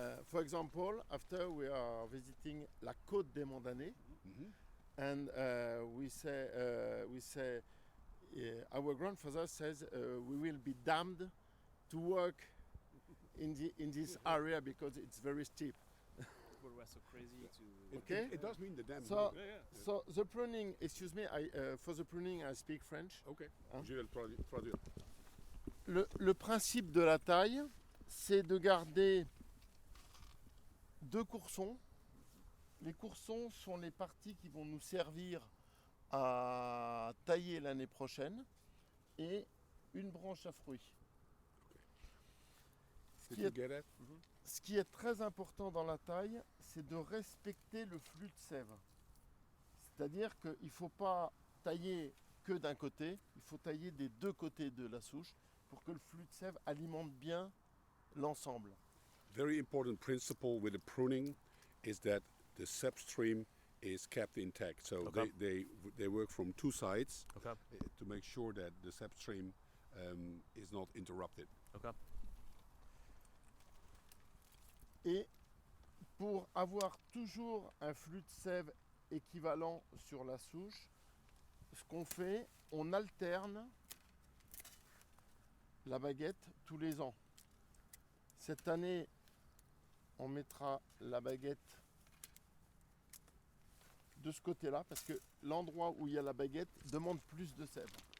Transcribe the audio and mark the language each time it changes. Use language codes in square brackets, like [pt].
[en] For example, after we are visiting La Côte des Mondanais, and we say our grandfather says we will be damned to work in this area because it's very steep. People were so crazy to. Okay. It does mean the dam. So, Yeah. so the pruning, excuse me, for the pruning I speak French. Okay. Hein? [fr] Je vais le traduire. Le principe de la taille, c'est de garder 2 coursons. Les coursons sont les parties qui vont nous servir à tailler l'année prochaine, et une branche à fruits. [en] Did you get it? [fr] Ce qui est très important dans la taille, c'est de respecter le flux de sève. C'est-à-dire qu'il ne faut pas tailler que d'un côté, il faut tailler des 2 côtés de la souche pour que le flux de sève alimente bien l'ensemble. [en] Very important principle with the pruning is that the sap stream is kept intact. So Okay. they work from 2 sides Okay. to make sure that the sap stream is not interrupted. Okay. [fr] Et pour avoir toujours un flux de sève équivalent sur la souche, ce qu'on fait, on alterne la baguette tous les ans. Cette année, on mettra la baguette de ce côté-là, parce que l'endroit où il y a la baguette demande plus de sève.